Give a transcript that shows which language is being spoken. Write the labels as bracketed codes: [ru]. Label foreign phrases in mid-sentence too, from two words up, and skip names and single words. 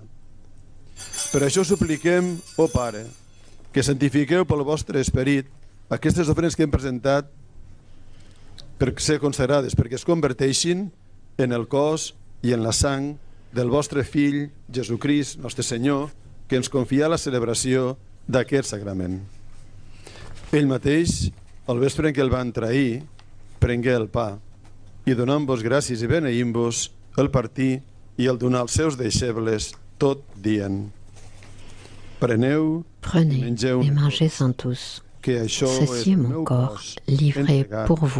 [ca] Per això supliquem, ó Pare, que santifiqueu pel vostre esperit aquestes ofrenes que hem presentat per ser consagrades, perquè es converteixin en el cos i en la sang del vostre Fill, Jesucrist, nostre Senyor, que ens confia la celebració d'aquest sagrament. Ell mateix, al vespre en què el van trair, prengué el pa i donant-vos gràcies i beneint-vos, el partí i el donar als seus deixebles, tot dient: Preneu [fr] Prenez [ca] mengeu [fr] et mangez-en tous. [ca] que això [fr] Ceci [ca] és [fr] est [ca] el [fr] mon [ca] meu [fr] corps, [ca] cos [fr] livré [ca] entregat [fr] pour vous.